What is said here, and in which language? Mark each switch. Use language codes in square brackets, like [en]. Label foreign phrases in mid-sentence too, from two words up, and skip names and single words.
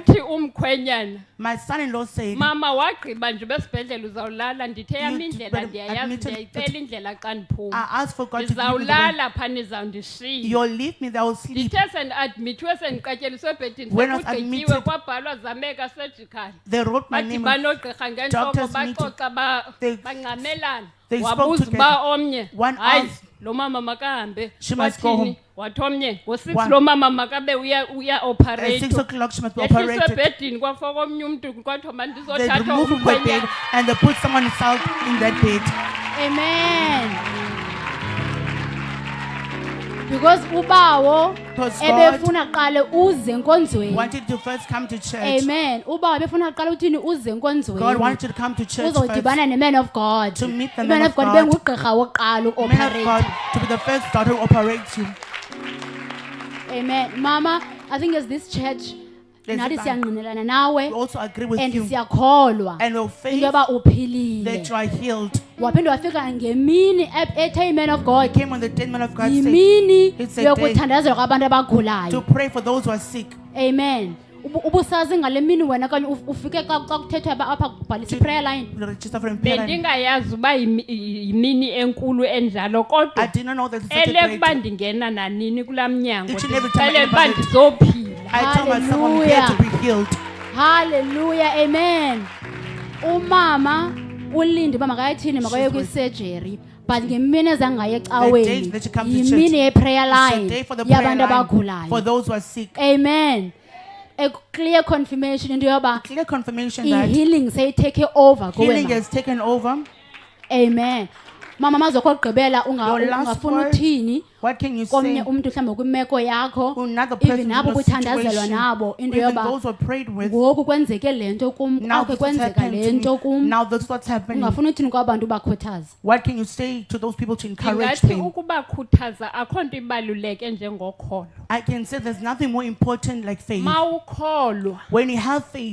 [xh] uthi umkhwenyana [en] my son-in-law said, [xh] mama wagqiba nje besibhedlele uzawulala ndithe yam [en] You [xh] indlela [en] better [xh] ndiyayazi [en] admitted [xh] ndiyayicela indlela xa ndiphuma [en] I asked for God to give me the way. [xh] ndizawulala phaa nizawundishiya [en] You'll leave me, I will sleep. [xh] ndithe sendiadmithiwe sendiqatyeliswe ebhedini [en] When I was [xh] sekugqityiwe [en] admitted, [xh] kwabhalwa zameka surgical [en] They wrote my name. [xh] badibana oogqirha ngentloko [en] Doctors meeting. [xh] baxoxa [en] They- [xh] bangqamelana [en] they spoke [xh] wabuza [en] together. [xh] uba omnye [en] One [xh] hayi [en] asked, [xh] lo mama makahambe [en] She must go [xh] wathini [en] home. [xh] wathi omnye ngo-6 [en] One. [xh] lo mama makabe [en] At 6 [xh] uya-operate [en] o'clock, she must be [xh] yehliswe [en] operated. [xh] ebhedini kwafaka omnye umntu kwathiwa [en] They [xh] mandizothathwa [en] remove him from bed [xh] umkhwenyana [en] and they put someone else in that bed. [xh] Amen. Because ubawo [en] Because God [xh] ebefuna qale uze enkonzweni. [en] wanted to first come to church. Amen. [xh] Ubawo ebefuna qale uthini uze [en] God [xh] enkonzweni. [en] wanted you to come to church first. [xh] Uzodibana ne- [en] man of God. To meet the Man man of of God God. [xh] bengugqirha wokuqala [en] Man of God [xh] uoperate. [en] to be the first daughter who operates you. Amen. Mama, I think as this church There's [xh] nathi [en] a- [xh] siyangqinelana [en] We [xh] nawe [en] also agree with and you. [xh] siyakholwa [en] And we'll [xh] into [en] faith [xh] yoba [en] that [xh] uphilile. [en] you are healed. [xh] Waphinde wafika ngemini ethe [en] man of God Came on the 10th man of God said [xh] yimini [en] It's a [xh] yokuthandazela kwabantu [en] to [xh] abagulayo. [en] pray for those who are sick. [xh] Amen. Ubusazi ngale mini wena kanye ufike xa kuthethwa apha kubhalisa i- [en] prayer line. To register for prayer. [xh] bendingayazi uba yimini enkulu enjalo [en] I [xh] kodwa [en] did not know that it's such a [xh] elekuba [en] great. [xh] ndingena nanini kulaa mnyango [en] Each and every time I [xh] ndixelele uba [en] enter the- [xh] ndizophila [en] I told myself I'm here to be healed. Hallelujah. Amen. [xh] Umama ulinde uba makayithini makaye kwi-surgery but ngemini ezangaye [en] The days [xh] ecaweni [en] that you come to [xh] yimini [en] church, [xh] ye-prayer [en] It's a line day for the prayer [xh] yabantu [en] line for [xh] abagulayo. [en] those who are sick. Amen. A clear confirmation [xh] into yoba [en] Clear confirmation that [xh] i-healing seyitake over [en] healing [xh] kuwe. [en] has taken over. [xh] Amen. Mama mazokho gqibela [en] Your last [xh] ungafuna [en] word, [xh] uthini [en] what can you [xh] komnye [en] say? [xh] umntu mhlawumbe kwimeko yakho [en] Another person even in [xh] nabo [en] your [xh] kuthandazelwa [en] situation, [xh] nabo into [en] even [xh] yoba [en] those who are prayed with. [xh] ngoku kwenzeke le nto kum [en] Now [xh] akhe [en] this what's [xh] kwenzeka [en] happened [xh] le [en] to [xh] nto [en] me. [xh] kum [en] Now that's what's happening. [xh] ungafuna uthini kwabantu bakhuthaza. [en] What can you say to those people to encourage [xh] ndingathi [en] them? [xh] ukubakhuthaza akho nto ibaluleke njengokholo [en] I can say there's nothing more important like faith. [xh] ma ukholwa [en] When you have faith,